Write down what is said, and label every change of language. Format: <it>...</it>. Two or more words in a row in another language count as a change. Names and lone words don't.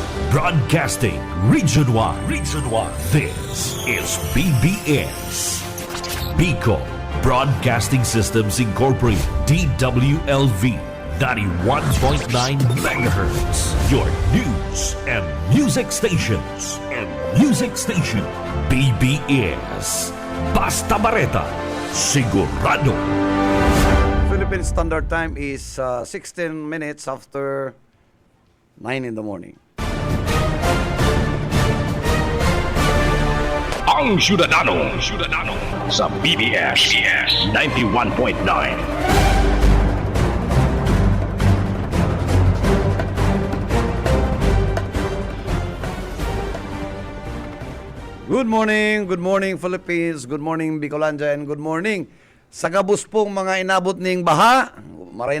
<en>Broadcasting Region 1. Region 1. This is BBS. Bicol Broadcasting Systems Incorporated. DWLV. 91.9 MHz. Your news and music stations.</en> <bik>BBS. Basta Bareta. Sigurado.</bik> <en>Philippine Standard Time is 16 minutes after 9 in the morning.</en> <bik>Ang Syudadano sa BBS 91.9.</bik> <en>Good morning Philippines, good morning Bicolandia, and good morning</en> <bik>sa gabos pong mga inabot ning baha, maray</bik>